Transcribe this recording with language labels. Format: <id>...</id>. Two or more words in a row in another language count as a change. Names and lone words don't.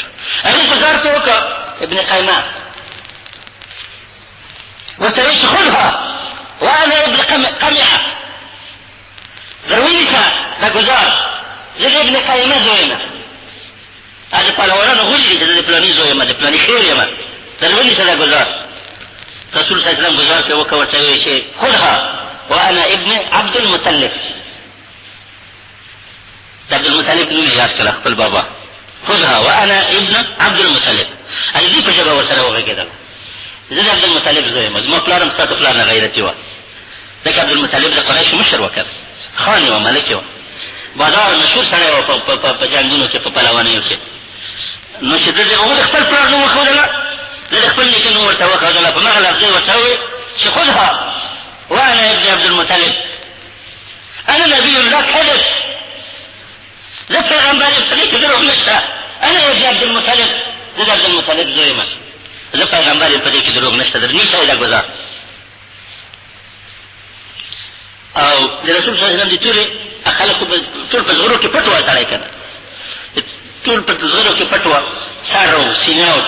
<ps>هغې ګزار ته وکړه ابن قیمه، ورته ویل چې</ps> <ar>خذها وانا ابن قمیعه،</ar> <ps>در ونیسه دا ګزار، زه د ابن قیمه زوی یم، هغه پهلوانانو غولي چې زه د پلاني زوی یم، د پلاني خیر یم، در ونیسه دا ګزار. رسول صلی الله علیه وسلم ګزار پرې وکړه، ورته ویل چې</ps> <ar>خذها وانا ابن عبد المطلب.</ar> <ps>د عبدالمطلب نوم یې یاد کړه، خپل بابا.</ps> <ar>خذها وانا ابن عبد المطلب.</ar> <ps>دې په ژبه ورسره وغږېدله، زه د عبدالمطلب زوی یم، زما پلار هم ستا د پلار نه غیرتي وه، ځکه عبدالمطلب د قریشو مشر وه، خان یې وه، ملک یې وه، بادار مشهور سړی وه په جنګونو کې، په پهلوانیو کې. نو چې هغه د خپل پلار نوم وښودله، زه د خپل نیکه نوم ورته وښودله، په هغه لفظ یې ورته وویل چې</ps> <ar>خذها وانا ابن عبدالمطلب، انا نبي لا كذب،</ar> <ps>زه پیغمبر یم، په دې کې دروغ نشته،</ps> <ar>انا ابن عبدالمطلب،</ar> <ps>زه د عبدالمطلب زوی یم، زه پیغمبر یم، په دې کې دروغ نشته، در نیسه یې دا ګزار. او د رسول صلی الله علیه وسلم د تورې خلکو ټول په زغرو کې پټ وه سړی که نه ټول په زغرو کې پټ وه سر او سینه او</ps>